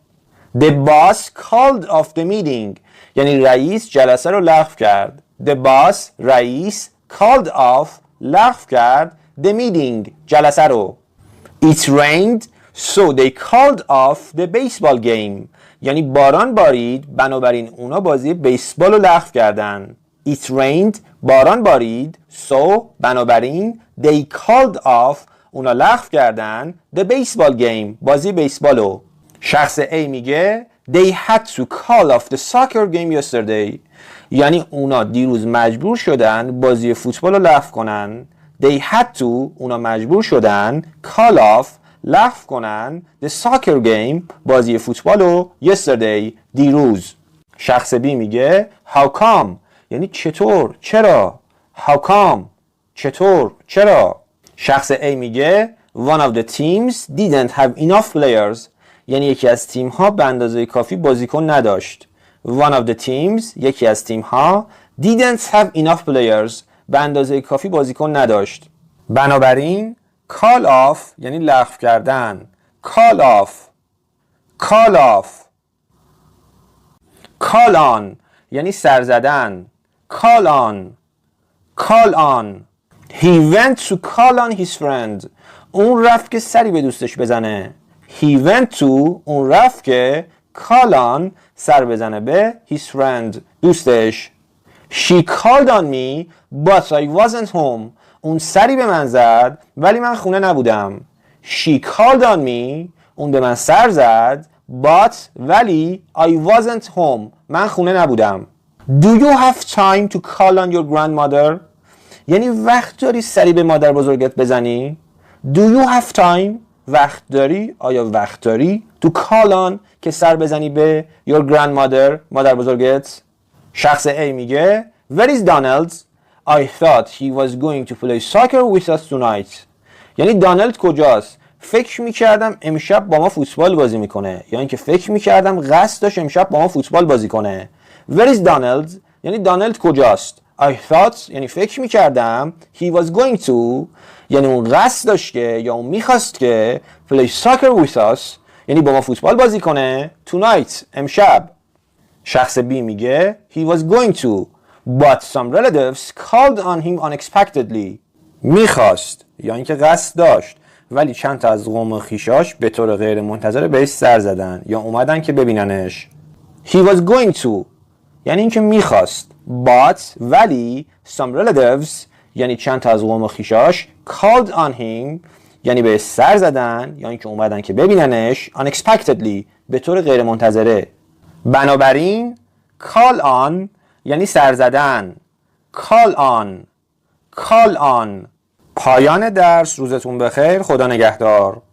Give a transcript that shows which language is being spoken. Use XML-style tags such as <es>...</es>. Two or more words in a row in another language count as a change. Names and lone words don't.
<en>the boss called off the meeting</en> <fa>یعنی رئیس جلسه رو لغو کرد.</fa> <en>the boss رئیس called off</en> <fa>لغو کرد</fa> <en>the meeting</en> <fa>جلسه رو.</fa> <en>it rained so they called off the baseball game</en> <fa>یعنی باران بارید بنابراین اونا بازی بیسبال رو لغو کردن.</fa> <en>it rained</en> <fa>باران بارید</fa> <en>so بنابراین they called off</en> <fa>اونا لغو کردن</fa> <en>the baseball game</en> <fa>بازی بیسبال رو. شخص A میگه</fa> <en>they had to call off the soccer game yesterday</en> <fa>یعنی اونا دیروز مجبور شدن بازی فوتبال رو لغو کنن.</fa> <en>they had to</en> <fa>اونا مجبور شدن</fa> <en>call off</en> <fa>لغو کنن</fa> <en>the soccer game</en> <fa>بازی فوتبال رو</fa> <en>yesterday دیروز.</en> <fa>شخص B میگه</fa> <en>how come</en> <fa>یعنی چطور چرا</fa> <en>how come</en> <fa>چطور چرا. شخص A میگه</fa> <en>one of the teams didn't have enough players</en> <fa>یعنی یکی از تیم ها به اندازه کافی بازیکن نداشت.</fa> <en>one of the teams</en> <fa>یکی از تیم ها</fa> <en>didn't have enough players</en> <fa>به اندازه کافی بازیکن نداشت. بنابراین</fa> <en>call off</en> <fa>یعنی لغو کردن</fa> <en>call on</en> <fa>یعنی سر زدن</fa> <en>call on he went to call on his friend</en> <fa>اون رفت که سری به دوستش بزنه.</fa> <en>he went to</en> <fa>اون رفت که</fa> <en>call on</en> <fa>سر بزنه به</fa> <en>his friend دوستش. she called on me but I wasn't home</en> <fa>اون سری به من زد ولی من خونه نبودم.</fa> <en>she called on me</en> <fa>اون به من سر زد but ولی</fa> <en>I wasn't home</en> <fa>من خونه نبودم.</fa> <en>do you have time to call on your grandmother</en> <fa>یعنی وقت داری سری به مادر بزرگت بزنی.</fa> <en>do you have time</en> <fa>وقت داری آیا وقت داری</fa> <en>to call on</en> <fa>که سر بزنی به</fa> <en>your grandmother</en> <fa>مادر بزرگت. شخص A میگه</fa> <en>where is Donald I thought he was going to play soccer with us tonight</en> <fa>یعنی دانالد کجاست فکر میکردم امشب با ما فوتبال بازی میکنه یا اینکه فکر میکردم قصد داشت امشب با ما فوتبال بازی کنه.</fa> <en>where is Donald</en> <fa>یعنی دانالد کجاست.</fa> <en>I thought</en> <fa>یعنی فکر میکردم</fa> <en>he was going to</en> <fa>یعنی اون قصد داشت که یا اون میخواست که</fa> <en>play soccer with us</en> <fa>یعنی با ما فوتبال بازی کنه tonight امشب. شخص B میگه</fa> <en>he was going to but some relatives called on him unexpectedly</en> <fa>میخواست یا اینکه قصد داشت ولی چند تا از قوم خویشاش به طور غیر منتظره بهش سر زدن یا اومدن که ببیننش.</fa> <en>he was going to</en> <fa>یعنی اینکه میخواست but ولی</fa> <en>some relatives</en> <fa>یعنی چند تا از قوم خویشاش</fa> <en>called on him</en> <fa>یعنی بهش سر زدن یا اینکه اومدن که ببیننش unexpectedly به طور غیر منتظره. بنابراین</fa> <en>call on</en> <fa>یعنی سر زدن</fa> <en>call on</en> <fa>پایان درس. روزتون بخیر. خدا نگهدار.</fa>